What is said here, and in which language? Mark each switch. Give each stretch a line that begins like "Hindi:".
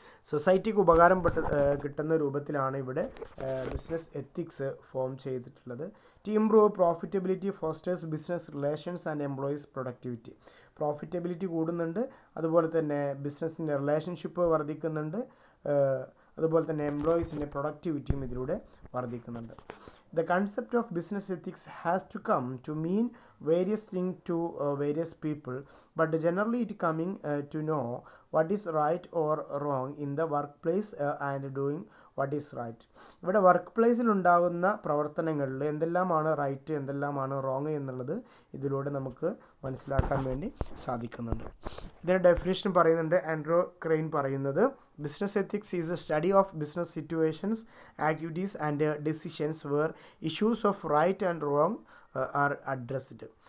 Malayalam: സൊസൈറ്റിക്ക് ഉപകാരം കിട്ടുന്ന രൂപത്തിലാണ് ഇവിടെ ബിസിനസ് എത്തിക്സ് ഫോം ചെയ്തിട്ടുള്ളത്.
English: To improve profitability fosters business relations and employees productivity.
Malayalam: Profitability കൂടുന്നുണ്ട്, അതുപോലെ തന്നെ ബിസിനസ്സിൻ്റെ റിലേഷൻഷിപ്പ് വർദ്ധിക്കുന്നുണ്ട്, അതുപോലെ തന്നെ എംപ്ലോയീസിൻ്റെ പ്രൊഡക്ടിവിറ്റിയും ഇതിലൂടെ വർദ്ധിക്കുന്നുണ്ട്.
English: The concept of business ethics has to come to mean various things to various people, but generally it coming to know what is right or wrong in the workplace and doing what is right.
Malayalam: ഇവിടെ work പ്ലേസിൽ ഉണ്ടാകുന്ന പ്രവർത്തനങ്ങളിൽ എന്തെല്ലാമാണ് right, എന്തെല്ലാമാണ് wrong എന്നുള്ളത് ഇതിലൂടെ നമുക്ക് മനസ്സിലാക്കാൻ വേണ്ടി സാധിക്കുന്നുണ്ട്. ഇതിൻ്റെ ഡെഫിനേഷൻ പറയുന്നുണ്ട് ആൻഡ്രോ ക്രെയിൻ പറയുന്നത്,
English: Business ethics is a study of business situations, activities and decisions where issues of right and wrong are addressed.